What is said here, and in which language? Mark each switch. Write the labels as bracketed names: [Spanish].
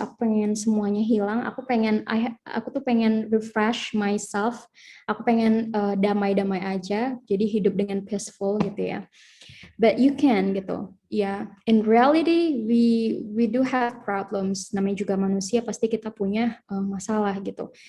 [Indonesian] Aku pengen semuanya hilang. Aku tuh pengen [English] refresh myself. [Indonesian] Aku pengen damai-damai aja. Jadi hidup dengan peaceful gitu ya. [English] But you can gitu. Ya, in reality we do have problems. [Indonesian] Namanya juga manusia, pasti kita punya masalah gitu.